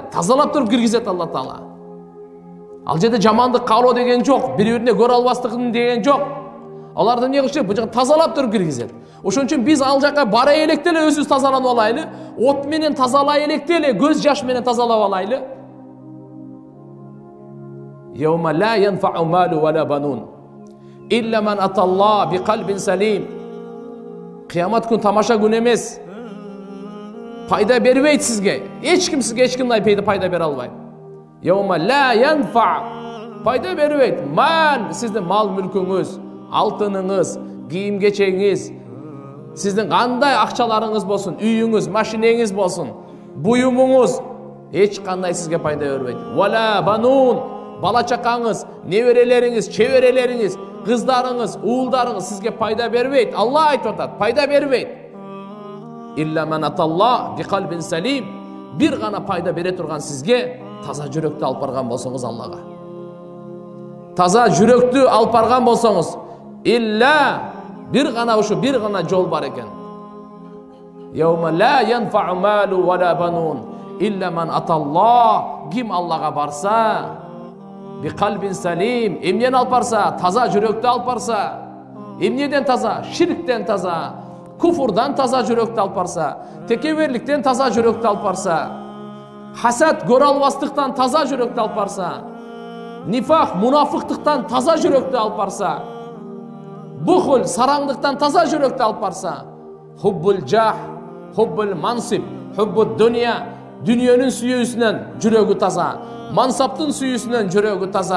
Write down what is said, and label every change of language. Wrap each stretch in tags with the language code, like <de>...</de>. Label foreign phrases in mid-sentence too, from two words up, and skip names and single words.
<ky>Тазалап туруп киргизет Алла Таала. Ал жерде жамандык каалоо деген жок, бири-бирине көрө албастыгын деген жок. Аларды эмне кылыш керек? Бул жака тазалап туруп киргизет. Ошон үчүн биз ал жака бара электе эле өзүбүз тазаланып алайлы, от менен тазалай электе эле көз жаш менен тазалап алайлы.</ky> <ar>يوم لا ينفع مال ولا بنون إلا من أتى الله بقلب سليم.</ar> <ky>Кыямат күн тамаша күн эмес. Пайда бербейт сизге. Эч ким сизге эч кандай пайда бере албайт.</ky> <ar>يوم لا ينفع.</ar> <ky>Пайда бербейт. Мал, сиздин мал мүлкүңүз, алтыныңыз, кийим кечегиңиз, сиздин кандай акчаларыңыз болсун, үйүңүз, машинеңиз болсун, буюмуңуз эч кандай сизге пайда бербейт.</ky> <ar>ولا بنون.</ar> <ky>Бала чакаңыз, неберелериңиз, чеберелериңиз, кыздарыңыз, уулдарыңыз сизге пайда бербейт. Алла айтып атат, пайда бербейт.</ky> <ar>إلا من أتى الله بقلب سليم.</ar> <ky>Бир гана пайда бере турган сизге таза жүрөктү алып барган болсоңуз Аллага. Таза жүрөктү алып барган болсоңуз, илля бир гана жол бар экен.</ky> <ar>يوم لا ينفع مال ولا بنون إلا من аталла.</ar> <ky>Ким Аллага барса,</ky> <ar>بقلب سليم,</ar> <ky>эмнени алып барса, таза жүрөктү алып барса, эмнеден таза? Ширктен таза, куфурдан таза жүрөктү алып барса, текеберликтен таза жүрөктү алып барса, хасад, көрө албастыктан таза жүрөктү алып барса, нифак, мунафыктыктан таза жүрөктү алып барса, бухул, сараңдыктан таза жүрөктү алып барса,</ky> <ar>حب الجاه، حب المنصب، حب الدنيا,</ar> <ky>дүниенин сүйүүсүнөн жүрөгү таза, мансаптын сүйүүсүнөн жүрөгү таза.</ky>